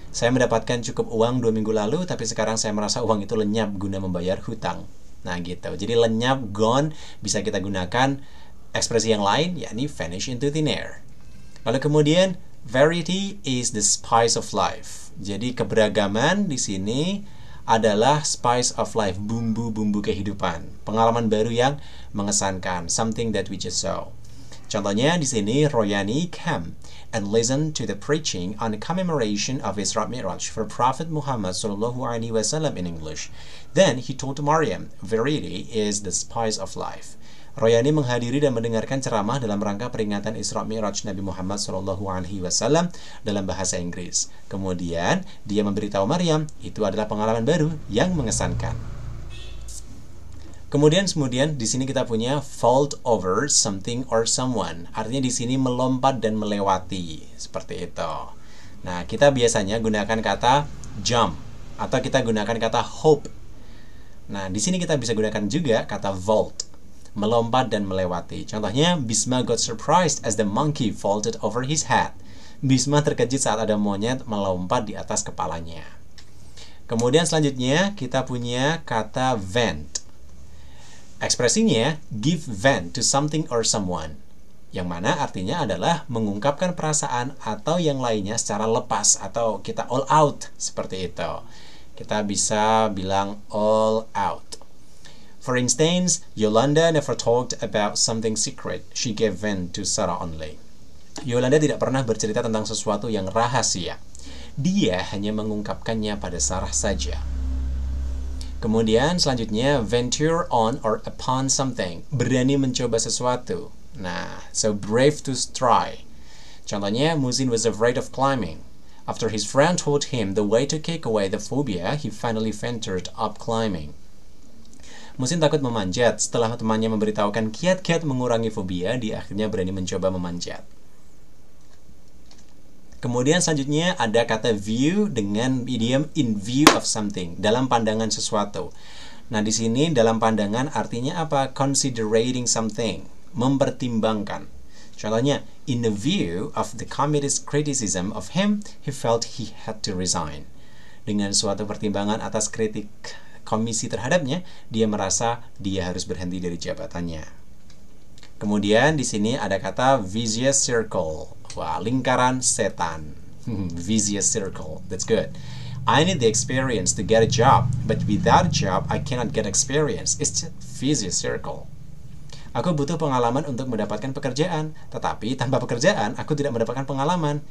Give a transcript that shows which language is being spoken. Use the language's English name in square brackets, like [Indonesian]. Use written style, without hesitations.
[Indonesian] Saya mendapatkan cukup uang 2 minggu lalu, tapi sekarang saya merasa uang itu lenyap guna membayar hutang. Nah gitu, jadi lenyap, gone, bisa kita gunakan ekspresi yang lain, yakni [English] vanish into thin air. Lalu kemudian, variety is the spice of life. [Indonesian] Jadi keberagaman di sini adalah [English] spice of life, [Indonesian] bumbu-bumbu kehidupan. Pengalaman baru yang mengesankan, [English] something that we just saw. [Indonesian] Contohnya di sini [English] Royani came and listened to the preaching on the commemoration of Isra Mi'raj for Prophet Muhammad SAW in English. Then he told Maryam, "Variety is the spice of life." [Indonesian] Royani menghadiri dan mendengarkan ceramah dalam rangka peringatan Isra Mi'raj Nabi Muhammad SAW dalam bahasa Inggris. Kemudian dia memberitahu Maryam, itu adalah pengalaman baru yang mengesankan. Kemudian di sini kita punya [English] vault over something or someone. [Indonesian] Artinya di sini melompat dan melewati, seperti itu. Nah, kita biasanya gunakan kata jump atau kita gunakan kata hope. Nah, di sini kita bisa gunakan juga kata vault, melompat dan melewati. [English] Contohnya, Bisma got surprised as the monkey vaulted over his head. [Indonesian] Bisma terkejut saat ada monyet melompat di atas kepalanya. Kemudian selanjutnya kita punya kata vent. Ekspresinya [English] give vent to something or someone, [Indonesian] yang mana artinya adalah mengungkapkan perasaan atau yang lainnya secara lepas atau kita [English] all out, [Indonesian] seperti itu. Kita bisa bilang [English] all out. For instance, Yolanda never talked about something secret. She gave vent to Sarah only. [Indonesian] Yolanda tidak pernah bercerita tentang sesuatu yang rahasia. Dia hanya mengungkapkannya pada Sarah saja. Kemudian selanjutnya, [English] venture on or upon something. [Indonesian] Berani mencoba sesuatu. Nah, [English] so brave to try. Contohnya, Musin was afraid of climbing. After his friend told him the way to kick away the phobia, he finally ventured up climbing. [Indonesian] Musin takut memanjat. Setelah temannya memberitahukan kiat-kiat mengurangi fobia, dia akhirnya berani mencoba memanjat. Kemudian selanjutnya ada kata view dengan idiom [English] in view of something, [Indonesian] dalam pandangan sesuatu. Nah, di sini dalam pandangan artinya apa? [English] Considering something, [Indonesian] mempertimbangkan. [English] Contohnya, in the view of the committee's criticism of him, he felt he had to resign. [Indonesian] Dengan suatu pertimbangan atas kritik komisi terhadapnya, dia merasa dia harus berhenti dari jabatannya. Kemudian di sini ada kata vicious circle. Wah, lingkaran setan. [English] Vicious circle. That's good. I need the experience to get a job, but without a job, I cannot get experience. It's a vicious circle. [Indonesian] Aku butuh pengalaman untuk mendapatkan pekerjaan, tetapi tanpa pekerjaan, aku tidak mendapatkan pengalaman.